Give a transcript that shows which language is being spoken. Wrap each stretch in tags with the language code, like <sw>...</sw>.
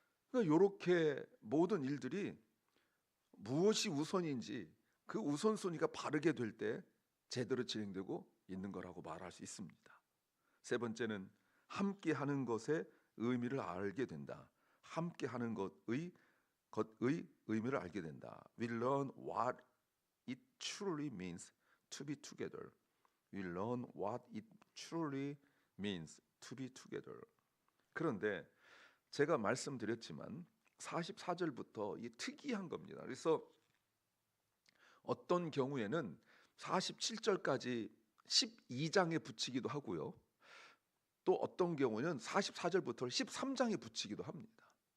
<ko>그러니까 이렇게 모든 일들이 무엇이 우선인지 그 우선순위가 바르게 될 때 제대로 진행되고 있는 거라고 말할 수 있습니다. 세 번째는 함께 하는 것의 의미를 알게 된다. 함께 하는 것의 의미를 알게 된다.</ko> <en>We learn what it truly means to be together. We learn what it truly means to be together.</en> <ko>그런데 제가 말씀드렸지만 44절부터 이 특이한 겁니다. 그래서 어떤 경우에는 47절까지 12장에 붙이기도 하고요. 또 어떤 경우는 44절부터 13장에 붙이기도 합니다.</ko>